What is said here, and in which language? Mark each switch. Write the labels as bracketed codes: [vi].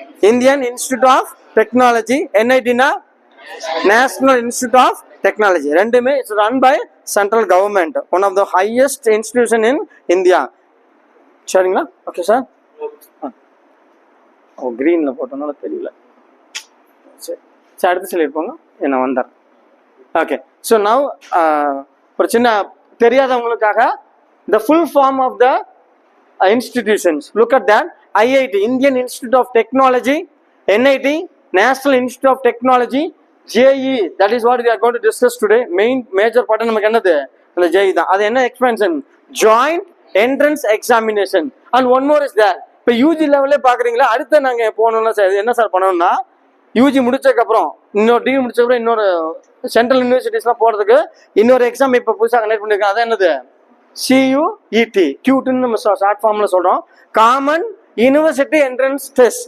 [ta] Indian institute of technology. என்ஐடினா national institute of technology. [en] ரெண்டுமே it's run by central government, one of the highest institution in India. [ta] சரிங்களா? Okay sir. ஓ, கிரீன்ல போட்டனால தெரியல. சரி, அடுத்து சொல்லியிருப்போங்க, என்ன வந்துடுறேன். ஓகே. [en] so now [ta] ஒரு சின்ன தெரியாதவங்களுக்காக [en] the full form of the institutions. Look at that. IIT, Indian Institute of Technology. NIT, National Institute of Technology. JEE, that is what we are going to discuss today. Major part [ta] நமக்கு என்னது, அந்த JEE தான். அது என்ன எக்ஸ்பென்ஷன்? [en] Joint Entrance Examination. And one more is there. [ta] இப்போ UG லெவல்லே பார்க்குறீங்களா? அடுத்து நாங்கள் போனோம்னா சார் என்ன சார் பண்ணணும்னா, யூஜி முடிச்சதுக்கப்புறம் இன்னொரு டிகிரி முடிச்சதுக்கப்புறம் இன்னொரு சென்ட்ரல் யூனிவர்சிட்டிஸ்லாம் போகிறதுக்கு இன்னொரு எக்ஸாம் இப்போ புதுசாக கண்டக்ட் பண்ணியிருக்காங்க. அது என்னது? CUET, கியூட்னு நம்ம ஷார்ட் ஃபார்ம்ல சொல்றோம். Common university entrance test.